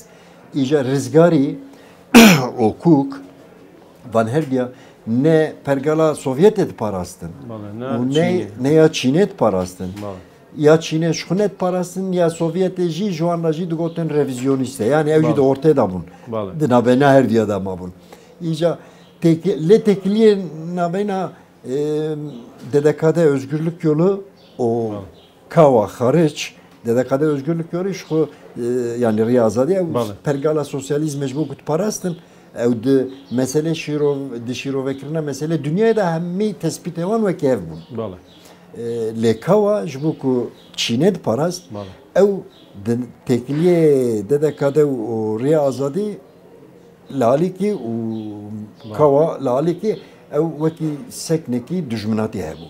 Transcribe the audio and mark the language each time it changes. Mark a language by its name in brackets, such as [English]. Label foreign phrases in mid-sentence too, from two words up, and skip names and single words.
[Kurdish] Îja Rizgarî û Kuk van her diya ne pergala Sovyetê diparastin û ne ya Çînê diparastin. Ya Çînê şixûne diparastin ya Sovyetê jî ji wan re jî digotin revizyonîst e. Yani ew jî di ortê da bûn. Di navbêhna her diya da mabûn. Îja lê tekiliyê navbêhna DDK'de Özgürlük Yolu o Kawa xariç DDK'de Özgürlük Yolu şu yani Riya Azadî pergala sosyalizm mecbur diparastin. Ew di mesele şîrovekirina mesele dünyaya da hemmî tespît ewan wekî hev bûn. Lê Kawa ji bo ku Çînê diparast ew di têkiliyê DDK'de û Riya Azadî li alîkî û Kawa li alîkî ew wekî seknekî dijminatî hebû.